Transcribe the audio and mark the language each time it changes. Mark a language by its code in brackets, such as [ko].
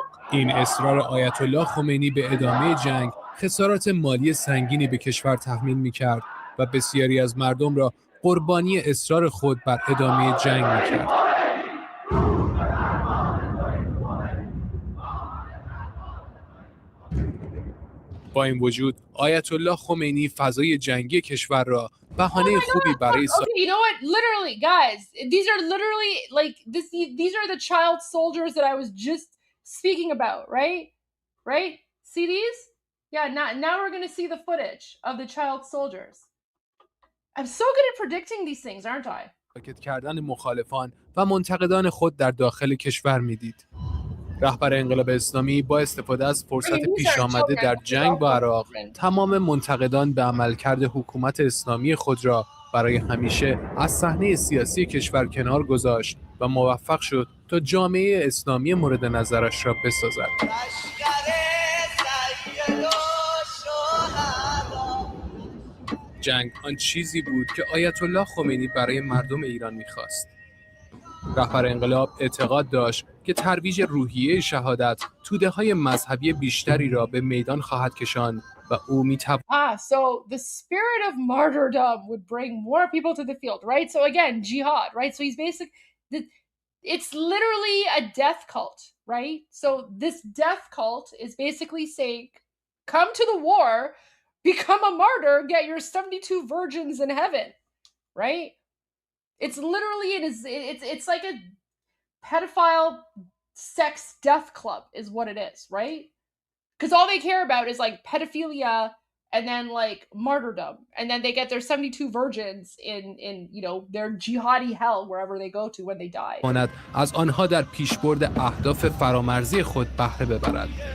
[fa] این اصرار آیت الله خمینی به ادامه جنگ خسارات مالی سنگینی به کشور تحمیل می‌کرد و بسیاری از مردم را قربانی اصرار خود بر ادامه جنگ می‌کرد. با این وجود آیت الله خمینی فضای جنگی کشور را بهانه خوبی برای [en] Okay, you know what? Literally, guys, these are literally like this. These are the child soldiers that I was just speaking about, right? Right? See these? Yeah. Now we're gonna see the footage of the child soldiers. I'm so good at predicting these things, aren't I? [fa] ساکت کردن مخالفان و منتقدان خود در داخل کشور میدید. رهبر انقلاب اسلامی با استفاده از فرصت پیش آمده در جنگ با عراق تمام منتقدان به عملکرد حکومت اسلامی خود را برای همیشه از صحنه سیاسی کشور کنار گذاشت و موفق شد تا جامعه اسلامی مورد نظرش را بسازد. جنگ آن چیزی بود که آیت الله خمینی برای مردم ایران می‌خواست. رهبر انقلاب اعتقاد داشت که ترویج روحیه شهادت توده‌های مذهبی بیشتری را به میدان خواهد کشاند و او [en] so the spirit of martyrdom would bring more people to the field, right? So again, jihad, right? So he's it's literally a death cult, right? So this death cult is basically saying, come to the war, become a martyr, get your 72 virgins in heaven, right? It's literally it's like a pedophile sex death club is what it is, right? Because all they care about is like pedophilia and then like martyrdom, and then they get their 72 virgins in you know their jihadi hell wherever they go to when they die. [fa] از آنها در پیشبرد اهداف فرامرزی خود بهره ببرد.